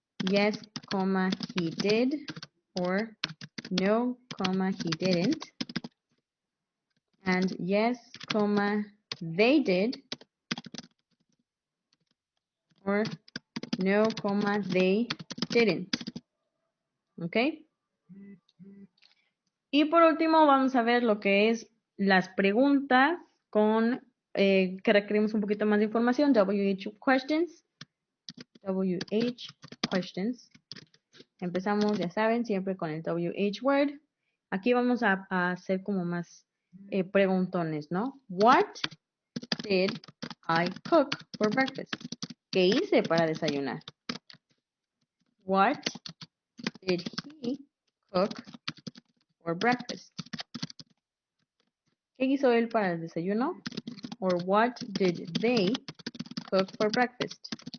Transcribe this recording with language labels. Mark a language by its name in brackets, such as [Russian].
[English] yes, comma, he did, or no, comma, he didn't, and yes, comma, they did, or no, comma, they didn't. ¿Ok? [Spanish] Y por último vamos a ver lo que es las preguntas con que requerimos un poquito más de información, WH questions. WH questions. Empezamos, ya saben, siempre con el WH word. Aquí vamos a hacer como más preguntones, ¿no? [English] What did I cook for breakfast? [Spanish] ¿Qué hice para desayunar? [English] What did he cook for breakfast? [Spanish] ¿Qué hizo él para el desayuno? [English] Or what did they cook for breakfast?